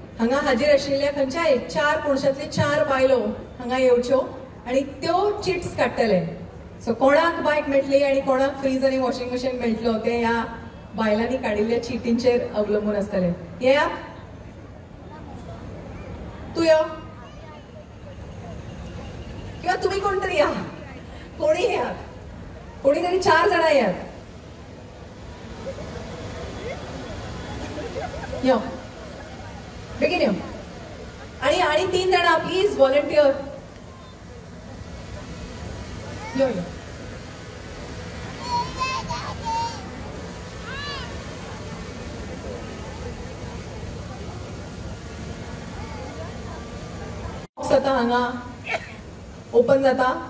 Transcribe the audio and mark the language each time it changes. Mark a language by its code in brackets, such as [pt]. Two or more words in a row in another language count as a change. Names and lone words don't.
[kok] हांगा हाजीर आशिल्ल्या खंयच्याय 4 पुरुषांतली 4 बायलो हांगा येवच्यो आनी त्यो चिट्स काडटले. सो कोणाक बायक मेळटली आनी कोणाक फ्रीज आनी [en] washing machine [kok] मेळटलो ते ह्या बायलांनी काडिल्ल्या चिटींचेर अवलंबून आसतले. येया तू यो [mr] किंवा तुम्ही कोणतरी या, कोणी या, कोणीतरी 4 जण यात. [kok] यो बेगीन यो. [mr] आणि 3 जण [en] please volunteer. [kok] यो यो आता हांगा ओपन जाता.